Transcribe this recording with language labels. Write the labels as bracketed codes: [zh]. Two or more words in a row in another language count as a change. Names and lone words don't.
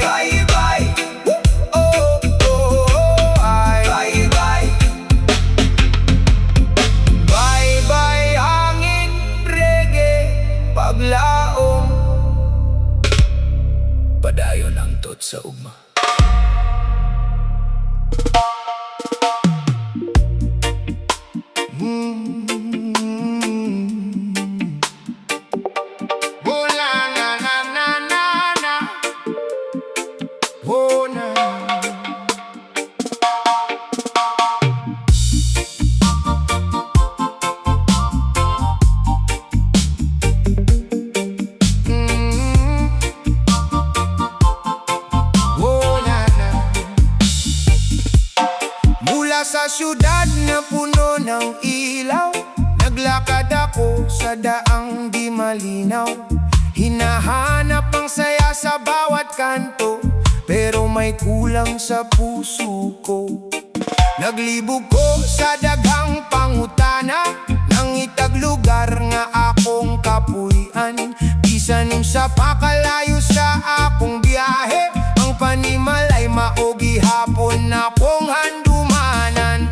[ceb] Baybay, oh, oh, oh, ay. Baybay, baybay, hangin, reggae, paglaom, padayon, hangtod sa ugma. Oh, na, na, na, na, na, na. Oh, na. Oh, na, na. [tl] Mula sa syudad na puno ng ilaw, naglakad ako sa daang di malinaw. Hinahanap ang saya sa bawat kanto, pero may kulang sa puso ko. [ceb] Naglibog ko sa daghang pangutana, nang itaglugar nga akong kapuy-an. Bisan sa pakalayo sa akong biyahe, ang panimalay maogi hapon akong handumanan.